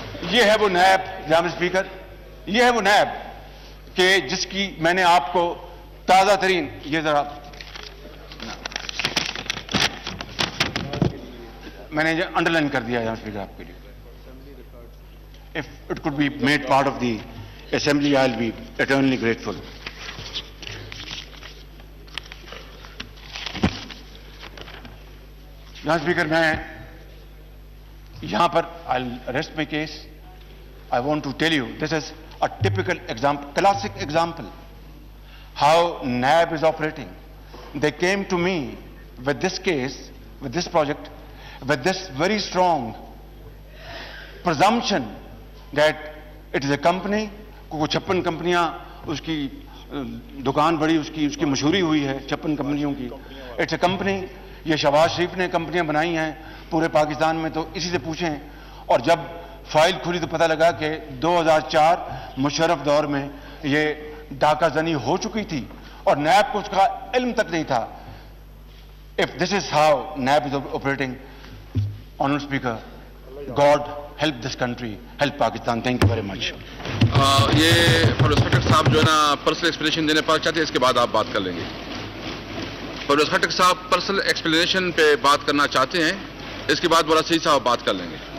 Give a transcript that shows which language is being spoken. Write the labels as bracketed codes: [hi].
[ur] یہ ہے وہ نیب جناب اسپیکر, یہ ہے وہ نیب کہ جس کی میں نے آپ کو تازہ ترین, یہ ذرا میں نے انڈر لائن کر دیا جناب اسپیکر آپ کے لیے. [en] If it could be made part of the assembly, I'll be eternally grateful. [ur] جناب اسپیکر میں یہاں پر [en] I'll rest my case. I want to tell you this is a typical example, classic example how NAB is operating. They came to me with this case, with this project, with this very strong presumption that it is a company. [ur] کو 56 کمپنیاں اس کی دکان بڑی, اس کی مشہوری ہوئی ہے 56 کمپنیوں کی. [en] it's a company, [ur] یہ شہباز شریف نے کمپنیاں بنائی ہیں پورے پاکستان میں, تو اسی سے پوچھیں. اور جب فائل کھلی تو پتہ لگا کہ 2004 مشرف دور میں یہ ڈاکہ زنی ہو چکی تھی, اور نیب کو اس کا علم تک نہیں تھا. [en] If this is how NAB is operating, Honorable Speaker, God help this country, help Pakistan. Thank you very much. [ur] یہ پرویز خٹک صاحب جو ہے نا پرسنل ایکسپلینیشن دینے پر چاہتے ہیں, اس کے بعد آپ بات کر لیں گے. پرویز خٹک صاحب پرسنل ایکسپلینیشن پہ بات کرنا چاہتے ہیں, اس کے بعد مولانا سعید صاحب بات کر لیں گے.